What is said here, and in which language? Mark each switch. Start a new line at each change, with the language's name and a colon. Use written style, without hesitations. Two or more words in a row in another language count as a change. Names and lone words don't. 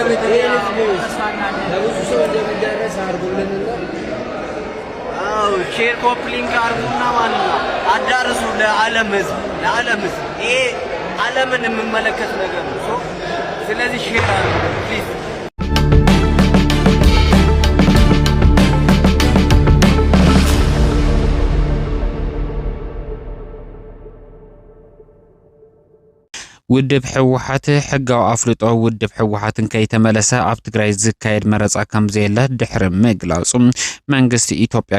Amharic: እንደሚደርስ አርጉልንና አው
English: share copy link
Amharic: አርጉና ማለት ነው አዳርሱ ለዓለም ህዝብ ይሄ ዓለምን የሚመለከት ነገር ነው ስለዚህ ሼር አርጉ ፕሊዝ
Tigrinya: ውድብ ሕወሓት ሕጋው አፍልጦ ውድብ ሕወሓትን ከይተመለሰ ኣብ ትግራይ ዝካየድ መረፃ ከም ዘየለ ድሕሪ ምግላጹ መንግስቲ ኢትዮጵያ